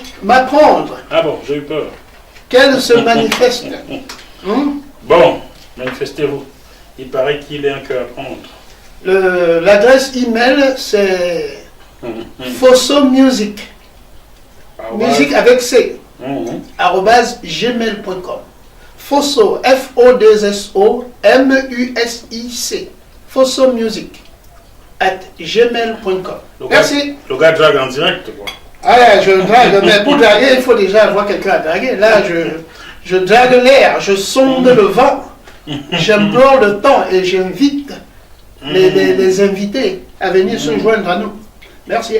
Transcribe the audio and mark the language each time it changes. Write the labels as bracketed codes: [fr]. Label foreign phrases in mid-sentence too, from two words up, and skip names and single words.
[fr] M'apprendre. Ah bon, j'ai eu peur. Qu'elle se manifeste. Bon, manifestez-vous. Il paraît qu'il est un cœur à prendre. L'adresse email, c'est Fosso Music. Musique avec C. @gmail.com. Fosso, F-O-2-S-O, M-U-S-I-C. fossommusic@gmail.com. Merci. Le gars drague en direct, quoi. Ah, je drague, mais pour draguer, il faut déjà avoir quelqu'un à draguer. Là, je drague l'air, je sonde le vent, j'implore le temps et j'invite les invités à venir se joindre à nous. Merci.